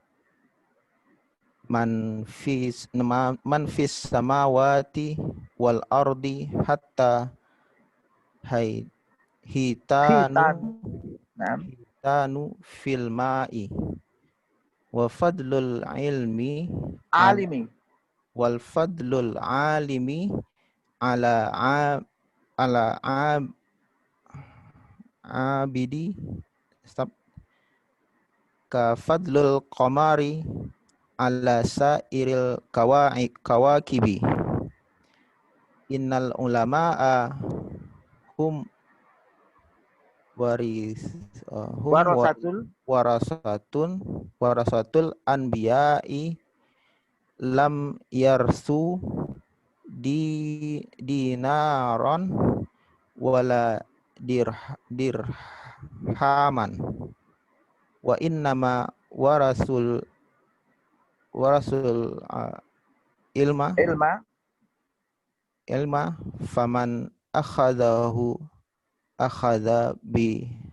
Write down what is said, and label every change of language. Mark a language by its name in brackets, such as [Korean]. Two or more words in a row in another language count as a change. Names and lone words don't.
[Arabic] من في السماوات والأرض حتى الحيتان في الماء وفضل العلم والفضل العالم على العابد كفضل القمر على سائر الكواكب. إن العلماء هم ورثة الأنبياء لم يورثوا دينارا ولا درهما وإنما ورثوا العلم فمن أخذه أخذ ب